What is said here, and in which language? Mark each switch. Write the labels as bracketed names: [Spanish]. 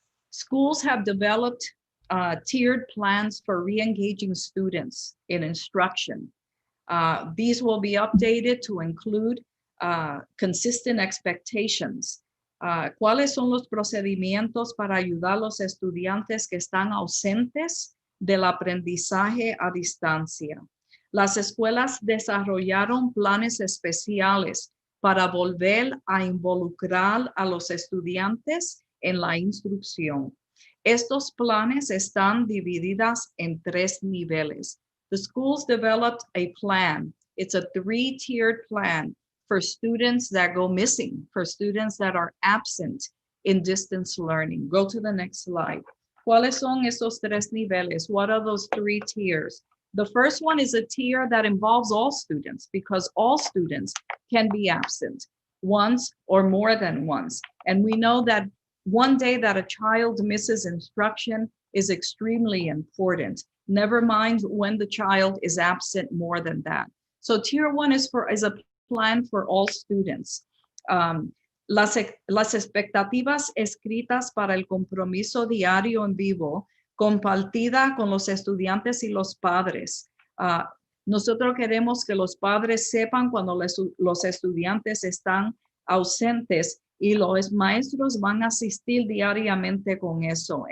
[English] Schools have developed tiered plans for re-engaging students in instruction. These will be updated to include consistent expectations. [Spanish] ¿Cuáles son los procedimientos para ayudar a los estudiantes que están ausentes del aprendizaje a distancia? Las escuelas desarrollaron planes especiales para volver a involucrar a los estudiantes en la instrucción. Estos planes están divididos en 3 niveles. [English] The schools developed a plan. It's a 3-tiered plan for students that go missing, for students that are absent in distance learning. Go to the next slide. [Spanish] ¿Cuáles son esos 3 niveles? [English] What are those 3 tiers? The first one is a tier that involves all students, because all students can be absent once or more than once. And we know that One day that a child misses instruction is extremely important. Never mind when the child is absent more than that. So tier 1 is a plan for all students. [Spanish] Las expectativas escritas para el compromiso diario en vivo, compartida con los estudiantes y los padres. Nosotros queremos que los padres sepan cuando los estudiantes están ausentes y los maestros van a asistir diariamente con eso.